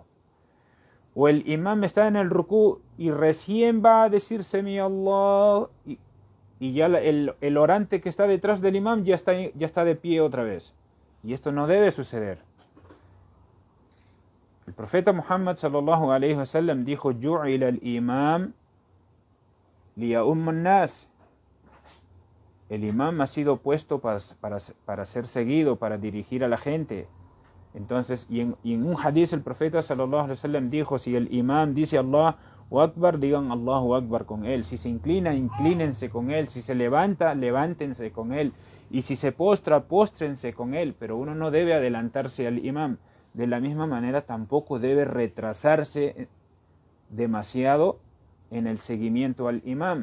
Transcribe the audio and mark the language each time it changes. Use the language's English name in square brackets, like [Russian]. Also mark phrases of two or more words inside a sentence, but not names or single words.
[Spanish] O el imam está en el rukú y recién va a decir [Arabic] سمع الله [Spanish] y ya el orante que está detrás del imam ya está de pie otra vez. Y esto no debe suceder. El profeta Muhammad [Arabic] صلى الله عليه وسلم [Spanish] dijo: [Arabic] جعل الإمام ليؤم الناس. [Spanish] El imam ha sido puesto para ser seguido, para dirigir a la gente. Entonces, y en un hadith el profeta [Arabic] صلى الله عليه وسلم [Spanish] dijo: si el imam dice [Arabic] الله أكبر, [Spanish] digan [Arabic] الله أكبر [Spanish] con él. Si se inclina, inclínense con él. Si se levanta, levántense con él. Y si se postra, póstrense con él. Pero uno no debe adelantarse al imam. De la misma manera, tampoco debe retrasarse demasiado en el seguimiento al imam.